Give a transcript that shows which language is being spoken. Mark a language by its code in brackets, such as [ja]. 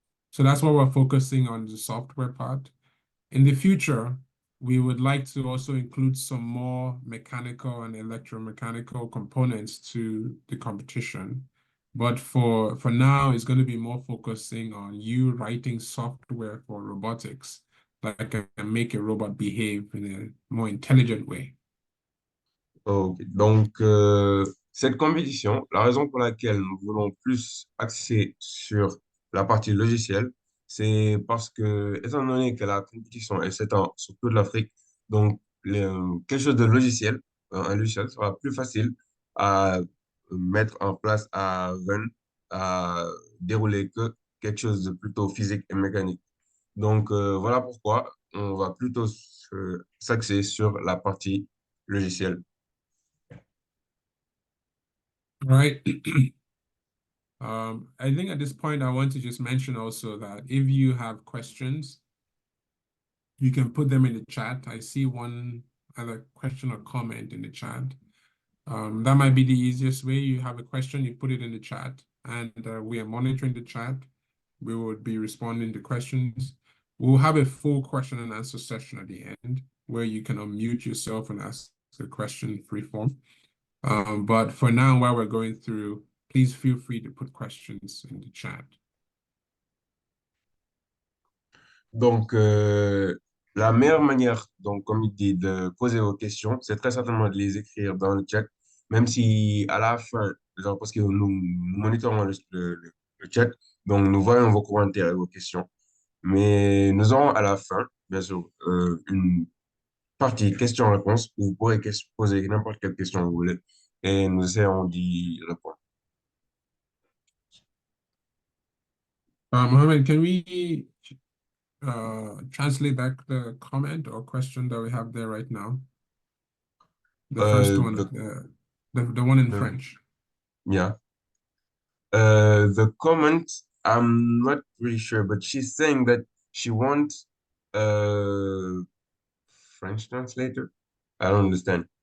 [en] So that's why we're focusing on the software part. In the future, we would like to also include some more mechanical and electromechanical components to the competition. But for now, it's going to be more focusing on you writing software for robotics that can make a robot behave in a more intelligent way. Ok. [fr] Donc, cette compétition, la raison pour laquelle nous voulons plus axer sur la partie logicielle, c'est parce que, étant donné que la compétition est s'étend sur toute l'Afrique, donc quelque chose de logiciel, un logiciel sera plus facile à mettre en place, à run, à dérouler que quelque chose de plutôt physique et mécanique. Donc, voilà pourquoi on va plutôt s'axer sur la partie logicielle. [en] Right. I think at this point, I want to just mention also that if you have questions, you can put them in the chat. I see one other question or comment in the chat. That might be the easiest way. You have a question, you put it in the chat, and we are monitoring the chat. We will be responding to questions. We'll have a full question and answer session at the end where you can unmute yourself and ask the question free form. But for now, while we're going through, please feel free to put questions in the chat. [fr] Donc, la meilleure manière, donc, comme il dit, de poser vos questions, c'est très certainement de les écrire dans le chat, même si à la fin, genre, parce que nous monitorons le chat, donc nous voyons vos commentaires et vos questions. Mais nous aurons à la fin, bien sûr, une partie questions-réponses où vous pourrez poser n'importe quelle question que vous voulez et nous essaierons d'y répondre. [en] Mohammed, can we translate back the comment or question that we have there right now? The first one, the one in French. Yeah. The comment, I'm not really sure, but she's saying that she wants a French translator. I don't understand.